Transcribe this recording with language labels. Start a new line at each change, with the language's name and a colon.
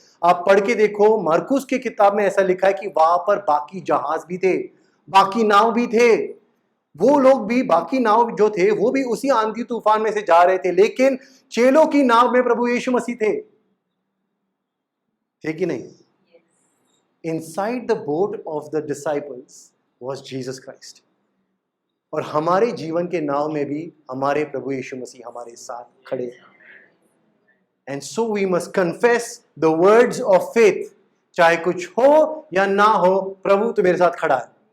Hindi: आप पढ़ के देखो, मरकुस की किताब में ऐसा लिखा है कि वहां पर बाकी जहाज भी थे, बाकी नाव भी थे, वो लोग भी, बाकी नाव जो थे वो भी उसी आंधी तूफान में से जा रहे थे, लेकिन चेलों की नाव में प्रभु यीशु मसीह थे कि नहीं?
English: Inside the boat of the disciples was Jesus Christ।
Hindi: और हमारे जीवन के नाव में भी हमारे प्रभु यीशु मसीह हमारे साथ खड़े।
English: And so we must confess the words of faith।
Hindi: चाहे कुछ हो या ना हो, प्रभु तो मेरे साथ खड़ा है।